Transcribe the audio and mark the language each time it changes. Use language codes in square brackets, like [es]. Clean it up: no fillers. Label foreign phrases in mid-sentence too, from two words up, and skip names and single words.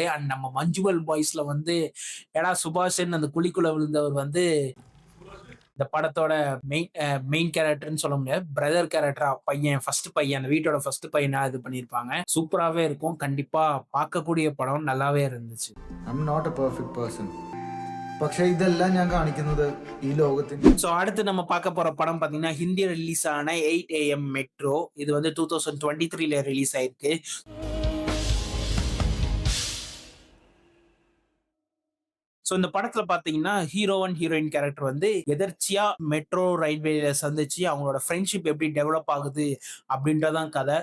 [ta] அண்ட் நம்ம மஞ்சுவல் பாய்ஸ்ல வந்து ஏடா சுபாஷன் அந்த குழிக்குள்ள விழுந்தவர் வந்து இந்த படத்தோட [en] main character [ta] சொல்ல முடியாது, [en] brother character [ta] பையன், ஃபர்ஸ்ட் பையன், அந்த வீட்டோட ஃபர்ஸ்ட் பையனா இது பண்ணியிருப்பாங்க. சூப்பராகவே இருக்கும். கண்டிப்பா பார்க்கக்கூடிய படம். நல்லாவே இருந்துச்சு. [en] I'm not a perfect person. [ml] പക്ഷേ ഇതെല്ലാം ഞാൻ കാണിക്കുന്നത് ഈ ലോകത്തിൽ. [ta] ஸோ அடுத்து நம்ம பார்க்க போற படம் பார்த்தீங்கன்னா ஹிந்தி ரிலீஸ் ஆன 8 AM மெட்ரோ. இது வந்து 2023 ரிலீஸ் ஆயிருக்கு. ஸோ இந்த படத்துல பாத்தீங்கன்னா [en] hero and heroine character [ta] வந்து எதர்ச்சியா மெட்ரோ ரயில்வேல சந்திச்சு அவங்களோட ஃப்ரெண்ட்ஷிப் எப்படி டெவலப் ஆகுது அப்படின்றதான் கதை.